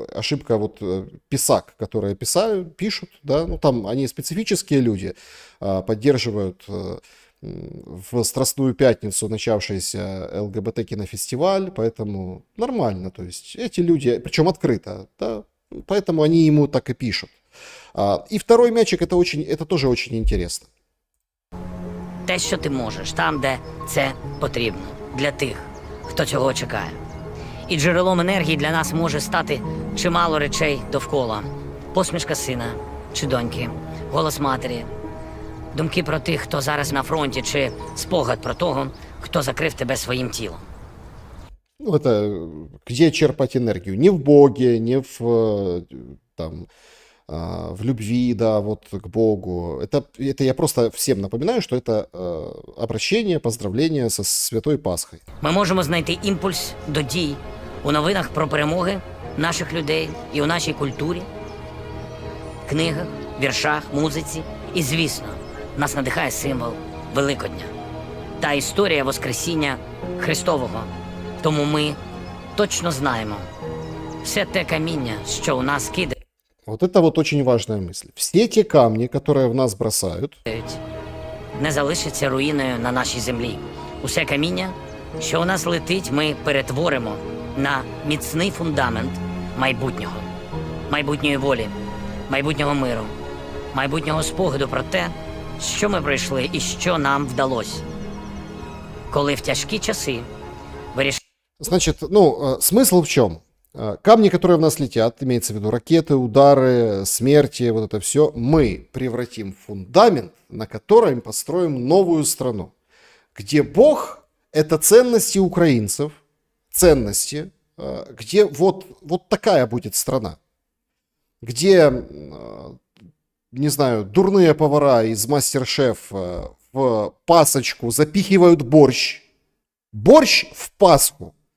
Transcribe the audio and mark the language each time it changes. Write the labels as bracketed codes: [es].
[ru] Ошибка вот писак, которые пишут, да, ну там они специфические люди, поддерживают в Страстную Пятницу начавшийся ЛГБТ-кинофестиваль, поэтому нормально, то есть эти люди, причем открыто, да, поэтому они ему так и пишут. И второй мячик, это тоже очень интересно. [uk] Те, що ти можеш, там, де це потрібно, для тих, хто цього чекає. І джерелом енергії для нас може стати чимало речей довкола. Посмішка сина чи доньки, голос матері, думки про тих, хто зараз на фронті, чи спогад про того, хто закрив тебе своїм тілом. [ru] Ну, это где черпать энергию? Не в Боге, не в, там, в любви, да, вот к Богу. Это я просто всем напоминаю, что это обращение, поздравление со Святой Пасхой. [uk] Ми можемо знайти імпульс до дій у новинах про перемоги наших людей і у нашій культурі, книгах, віршах, музиці. І, звісно, нас надихає символ Великодня та історія Воскресіння Христового. Тому ми точно знаємо, все те каміння, що у нас кидають, [ru] Вот это вот очень важная мысль. Все те камни, которые в нас бросают, [uk] не залишиться руїною на нашій землі. Усе каміння, що у нас летить, ми перетворимо на міцний фундамент майбутнього. Майбутньої волі, майбутнього миру, майбутнього спогаду про те, що ми пройшли і що нам вдалося. Коли в тяжкі часи вирішили [ru] значит, ну, смысл в чем? камни, которые в нас летят, имеется в виду ракеты, удары, смерти, вот это все, мы превратим в фундамент, на котором построим новую страну, где Бог — это ценности украинцев, ценности, где вот такая будет страна, где, не знаю, дурные повара из Мастер-Шеф в пасочку запихивают борщ в Пасху.